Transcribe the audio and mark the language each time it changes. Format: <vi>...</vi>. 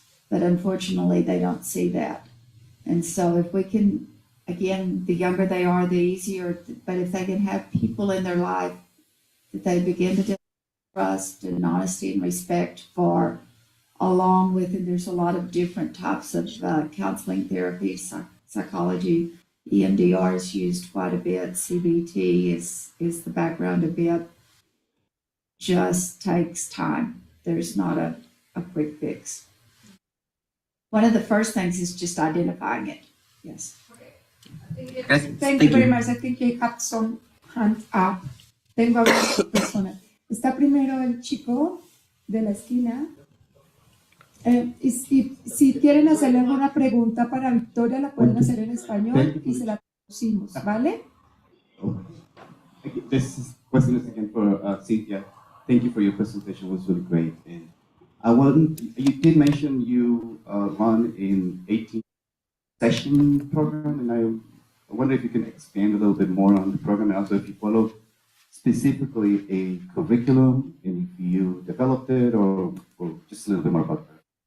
<en>But unfortunately, they don't see that. And so if we can, again, the younger they are, the easier, but if they can have people in their life that they begin to trust and honesty and respect for, along with, and there's a lot of different types of counseling therapy, psychology, EMDR is used quite a bit, CBT is the background of it. Just takes time. There's not a quick fix. One of the first things is just identifying it. Yes. Thank you very much. I think I have some hands up.</en> <es>Tengo a varias personas. Está primero el chico de la esquina. Y si quieren hacerle alguna pregunta para Victoria, la pueden hacer en español y se la traducimos, ¿vale?</es> <en>This question is again for Cynthia. Thank you for your presentation. It was really great. And you did mention you run an 18-session program, and I wonder if you can expand a little bit more on the program, and also if you follow specifically a curriculum, and if you developed it, or just a little bit more about that.</en>